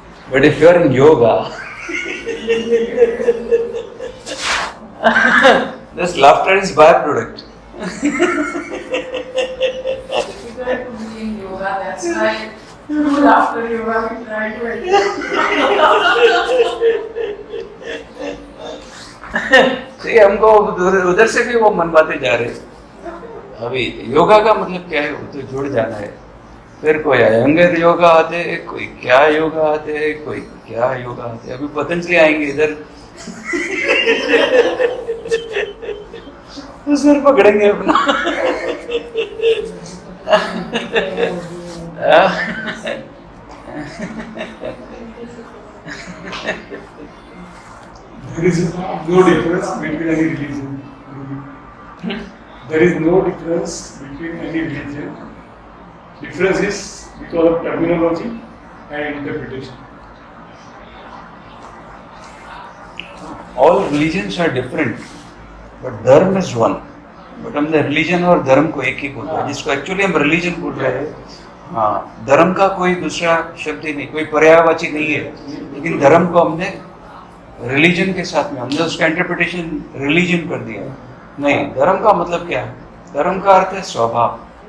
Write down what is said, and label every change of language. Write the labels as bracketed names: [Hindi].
[English] But if you are in yoga, this laughter is byproduct. Difficult to be in yoga, that's why after yoga we try to [Hindi] See, हमको उधर से भी वो मनवाते जा रहे। अभी योगा का मतलब क्या है? वो तो जुड़ जाना है। फिर कोई अयंगर योगा आते, कोई क्या योगा आते, कोई क्या योगा आते। अभी पतंजलि आएंगे इधर, तो सर पकड़ेंगे अपना। [English] There is no difference between any religion. There is no difference between any religion. Difference is because of terminology and interpretation. All religions are different, but dharma is one. [Hindi] But हम religion और धर्म को एक ही बोल रहे हैं, जिसको actually हम रिलीजन बोल रहे हैं। हाँ, धर्म का कोई दूसरा शब्द ही नहीं, कोई पर्यायवाची नहीं है। लेकिन धर्म को हमने रिलीजन के साथ में, हमने उसका इंटरप्रिटेशन रिलीजन कर दिया। नहीं, धर्म का मतलब क्या है? धर्म का अर्थ है स्वभाव।